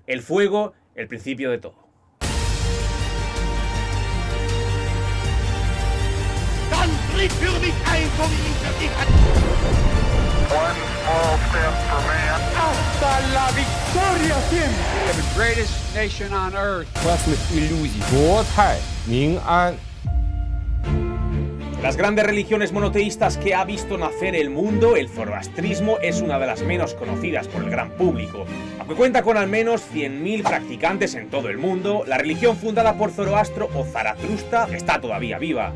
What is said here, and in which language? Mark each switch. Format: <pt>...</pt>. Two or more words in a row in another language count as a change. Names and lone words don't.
<es>El fuego, el principio de todo. ¡Hasta la victoria siempre!</es> <en>The greatest nation on earth.</en> <ru>Классных иллюзий.</ru> <zh>国泰民安。</zh> <es>Las grandes religiones monoteístas que ha visto nacer el mundo, el zoroastrismo es una de las menos conocidas por el gran público. Aunque cuenta con al menos 100.000 practicantes en todo el mundo, la religión fundada por Zoroastro o Zaratrusta está todavía viva.</es>